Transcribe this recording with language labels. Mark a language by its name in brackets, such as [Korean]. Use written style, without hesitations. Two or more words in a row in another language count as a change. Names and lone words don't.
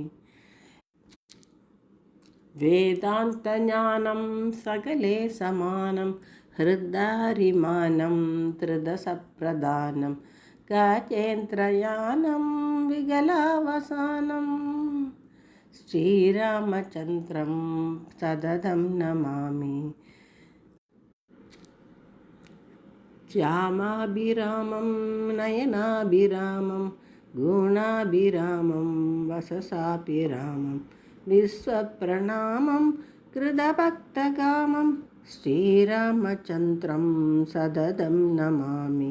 [Sanskrit] वेदान्तज्ञानं सकले समानं हृतारिमानं त्रिदशप्रधानं गजेन्द्रयानं विकलावसानं श्रीरामचन्द्रं सततं नमामि. श्यामाभिरामं नयनाभिरामं गुणाभिरामं वचसाभिरामं विश्वप्रणामं कृतभक्तकामं श्रीरामचन्द्रं सततं नमामि.